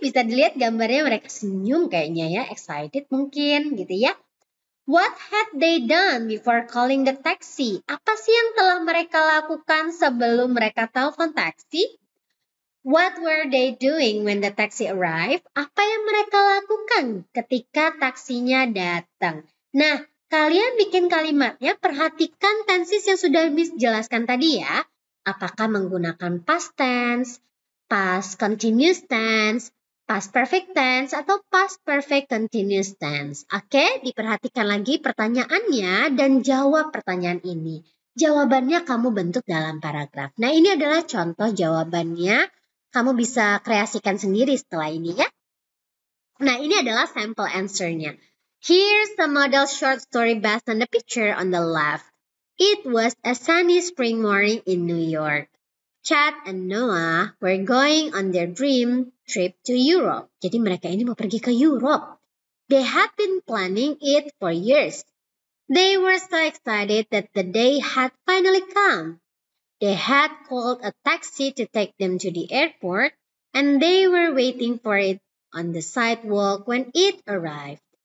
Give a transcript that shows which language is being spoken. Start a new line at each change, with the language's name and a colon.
Indonesian: Bisa dilihat gambarnya, mereka senyum kayaknya ya, excited mungkin gitu ya.
English: What had they done before calling the taxi?
Indonesian: Apa sih yang telah mereka lakukan sebelum mereka telepon taksi?
English: What were they doing when the taxi arrived?
Indonesian: Apa yang mereka lakukan ketika taksinya datang? Nah, kalian bikin kalimatnya, perhatikan tenses yang sudah Miss jelaskan tadi ya. Apakah menggunakan past tense, past continuous tense, past perfect tense, atau past perfect continuous tense. Oke, diperhatikan lagi pertanyaannya dan jawab pertanyaan ini. Jawabannya kamu bentuk dalam paragraf. Nah, ini adalah contoh jawabannya. Kamu bisa kreasikan sendiri setelah ini ya. Nah, ini adalah sample answer-nya.
English: Here's the model short story based on the picture on the left. It was a sunny spring morning in New York. Chad and Noah were going on their dream trip to Europe.
Indonesian: Jadi mereka ini mau pergi ke Europe.
English: They had been planning it for years. They were so excited that the day had finally come. They had called a taxi to take them to the airport, and they were waiting for it on the sidewalk when it arrived.